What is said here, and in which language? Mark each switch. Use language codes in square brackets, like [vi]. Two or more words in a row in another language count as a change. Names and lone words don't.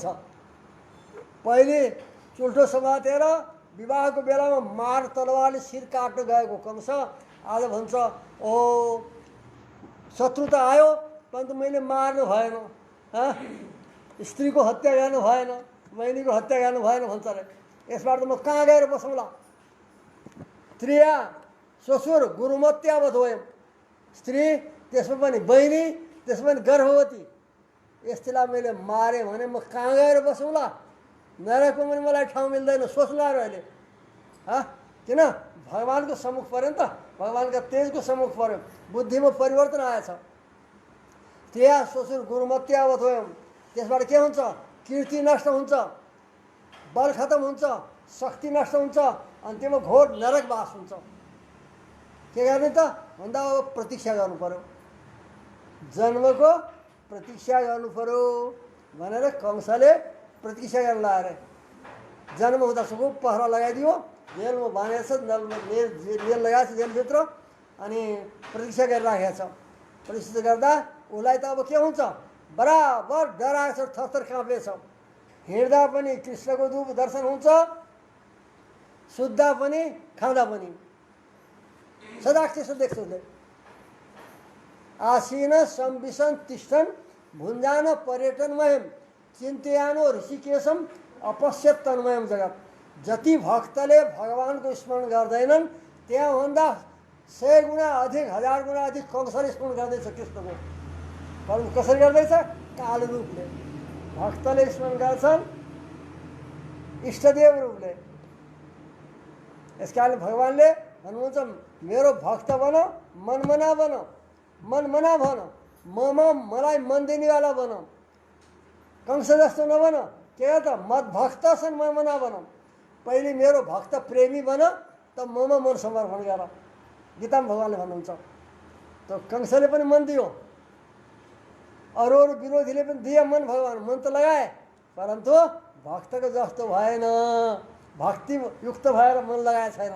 [ne] पहिले चुल्ठो समातेर विवाहको बेलामा मार तलवारले शिर काट्न गएको कंस आज भन्छ ओ शत्रु त आयो परन्तु मैले मार्नु भएन, स्त्रीको हत्या गर्नु भएन, बहिनीको हत्या गर्नु भएन भन्छ अरे। यसबाट त म कहाँ गएर बसौँला? [sa] स्त्रिया श्वशुर गुरुमत्यावत वयम, [ne] स्त्री त्यसमा पनि बहिनी, त्यसमा पनि गर्भवती, यस्तोलाई मैले मारेँ भने म कहाँ गएर बसौँला? नरकमा पनि मलाई ठाउँ मिल्दैन, सोच्ला र अहिले। किन? भगवान्को सम्मुख पऱ्यो नि त, भगवान्का तेजको सम्मुख पऱ्यो, बुद्धिमा परिवर्तन आएछ। [sa] स्त्रिया श्वशुर गुरुमत्यावत वयम, [ne] त्यसबाट के हुन्छ? कीर्ति नष्ट हुन्छ, बल खतम हुन्छ, शक्ति नष्ट हुन्छ, अन्त्यमा घोर नरकवास हुन्छ। के गर्ने त भन्दा अब प्रतीक्षा गर्नु पर्यो, जन्मको प्रतीक्षा गर्नु पर्यो भनेर कंसले प्रतीक्षा गर्न लगाएर जन्म हुँदा सुगु पहरा लगाइदियो, जेलमा बाँधेको छ, जेल लगाएको छ जेलभित्र, अनि प्रतीक्षा गरिराखेको छ। प्रतीक्षा गर्दा उसलाई त अब के हुन्छ? बराबर डराएको छ, थरथर काँपेछ। हिँड्दा पनि कृष्णको रूप दर्शन हुन्छ, सुत्दा पनि खाँदा पनि सदा कृष्ण देख्छ उसले। [sa] आसीन संविशन तिष्ठन भुञ्जान पर्यटनमयम चिन्तयानो ऋषिकेशम अपश्यत तन्मयम जगत। [ne] जति भक्तले भगवानको स्मरण गर्दैनन् त्यहाँभन्दा 100 गुणा अधिक, 1000 गुणा अधिक कंसले स्मरण गर्दैछ कृष्णको। परन्तु कसरी गर्दैछ? काल रूपले। भक्तले स्मरण गर्छन् इष्टदेव रूपले। यसकारण भगवान्ले भन्नुहुन्छ मेरो भक्त बन, मनमना बन, मनमना भन, मलाई मन दिनेवाला बन, कंस जस्तो नबन। के त मत भक्त छन् मनमना बन, पहिले मेरो भक्त प्रेमी बन, त ममा मन समर्पण गर। गीतामा भगवान्ले भन्नुहुन्छ। त कंसले पनि मन दियो, अरू विरोधीले पनि दिए मन, भगवान् मन त लगाए, परन्तु भक्तको जस्तो भएन, भक्ति युक्त भएर मन लगाए छैनन्।